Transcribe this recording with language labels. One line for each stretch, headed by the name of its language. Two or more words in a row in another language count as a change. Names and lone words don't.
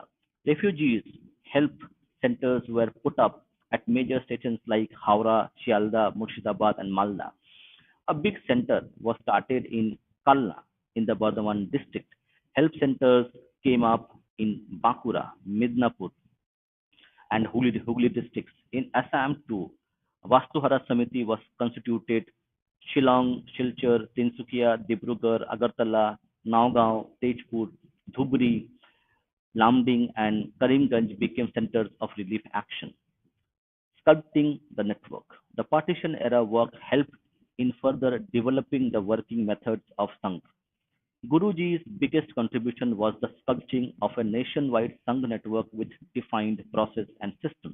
English: Refugees help centers were put up at major stations like Howrah, Shialda, Murshidabad, and Malda. A big center was started in Kalna in the Bardhaman district. Help centers came up in Bakura, Midnapur, and Hooghly districts. In Assam too, Vastuhara Samiti was constituted. Shillong, Silchar, Tinsukia, Dibrugarh, Agartala, Nagaon, Tezpur, Dhubri, Lamding, and Karimganj became centers of relief action. Sculpting the network. The partition era work helped in further developing the working methods of Sangh. Guruji's biggest contribution was the sculpting of a nationwide Sangh network with defined process and systems.